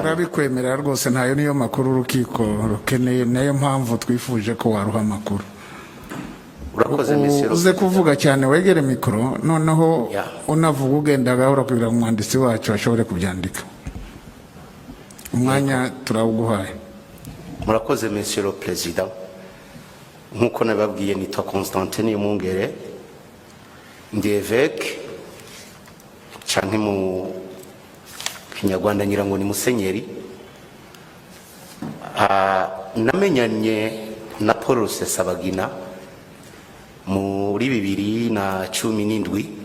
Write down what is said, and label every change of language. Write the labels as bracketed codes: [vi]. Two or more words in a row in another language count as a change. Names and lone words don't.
[rn] Turabikwemerera rwose, ntayo niyo makuru urukiko rukeneye, nayo mpamvu twifuje ko waruha amakuru. Urakoze Monsieur. Uze kuvuga cyane, wegere mikoro, noneho unavuga ugenda gahora kugira umwanditsi wacu ashobore kubyandika. Umwanya turawuguhaye. Murakoze [fr] Monsieur le Président. [rn] Nkuko nababwiye nitwa Constantine y'Umwungere, ndi évêque canke mu Kinyarwanda ngira ngo ni musenyeri. Namenyanye na Paul Rusesabagina muri 2017.